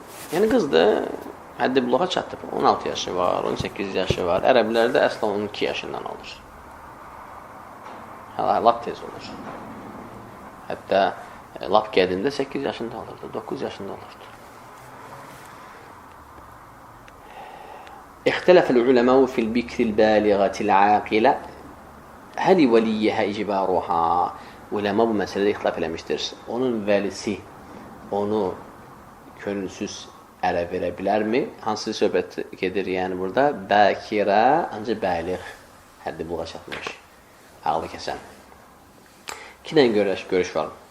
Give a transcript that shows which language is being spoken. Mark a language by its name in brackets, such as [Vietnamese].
[Azerbaijani] Yəni qızdır, həddi buluğa çatıb. 16 yaşı var, 18 yaşı var. Ərəblərdə əslən 12 yaşından olur. Lap tez olur. Hətta lap qədimdə 8 yaşında olurdu, 9 yaşında olurdu. [Arabic] اختلف العلماء في البكر البالغة العاقلة هل وليها إجبارها. [Azerbaijani] Ulema bu məsələdə ixtilaf eləmişdir. Onun vəlisi onu könülsüz ərə verə bilərmi? Hansı söhbət gedir yəni burada? Bəkirə, ancaq bəliğ, həddi buluğa çatmış, ağlı kəsən. İki dənə görüş var.